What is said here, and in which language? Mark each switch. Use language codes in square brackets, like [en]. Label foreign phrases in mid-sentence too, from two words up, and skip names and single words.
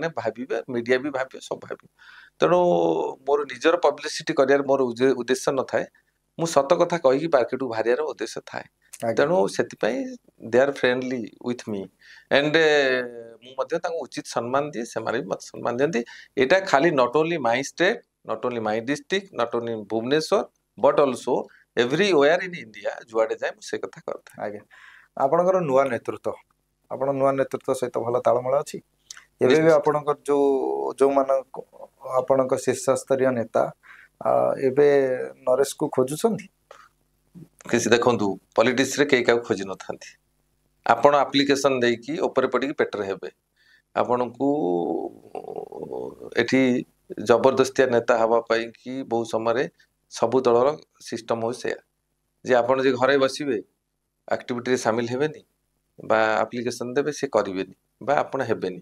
[or] ଭାବିବେ ମିଡିଆ ବି ଭାବିବେ ସବୁ ଭାବିବେ ତେଣୁ ମୋର ନିଜର ପବ୍ଲିସିଟି କରିବାର ମୋର ଉଦ୍ଦେଶ୍ୟ ନଥାଏ ମୁଁ ସତ କଥା କହିକି ମାର୍କେଟକୁ ବାହାରିବାର ଉଦ୍ଦେଶ୍ୟ ଥାଏ ତେଣୁ ସେଥିପାଇଁ [en] they are friendly with me [or] ଆଣ୍ଡ ମୁଁ ମଧ୍ୟ ତାଙ୍କୁ ଉଚିତ ସମ୍ମାନ ଦିଏ ସେମାନେ ବି ମୋତେ ସମ୍ମାନ ଦିଅନ୍ତି ଏଇଟା ଖାଲି [en] not only my state not only my district, not only in Bhubaneswar, but also everywhere in India, [or] ଯୁଆଡ଼େ ଯାଏ ମୁଁ ସେ କଥା କରିଥାଏ। ଆଜ୍ଞା ଆପଣଙ୍କର ନୂଆ ନେତୃତ୍ୱ ଆପଣ ନୂଆ ନେତୃତ୍ୱ ସହିତ ଭଲ ତାଳମେଳ ଅଛି ଏବେ ବି ଆପଣଙ୍କର ଯୋଉମାନଙ୍କ ଆପଣଙ୍କ ଶୀର୍ଷସ୍ତରୀୟ ନେତା ଏବେ ନରେଶକୁ ଖୋଜୁଛନ୍ତି କିଛି ଦେଖନ୍ତୁ ପଲିଟିକ୍ସରେ କେହି କାହାକୁ ଖୋଜି ନଥାନ୍ତି ଆପଣ ଆପ୍ଲିକେସନ ଦେଇକି ଉପରେ ପଡ଼ିକି ପେଟରେ ହେବେ ଆପଣଙ୍କୁ ଏଠି ଜବରଦସ୍ତିଆ ନେତା ହେବା ପାଇଁ କି ବହୁ ସମୟରେ ସବୁ ଦଳର ସିଷ୍ଟମ ହଉଛି ସେଇଆ ଯେ ଆପଣ ଯେ ଘରେ ବସିବେ ଆକ୍ଟିଭିଟିରେ ସାମିଲ ହେବେନି ବା ଆପ୍ଲିକେସନ ଦେବେ ସେ କରିବେନି ବା ଆପଣ ହେବେନି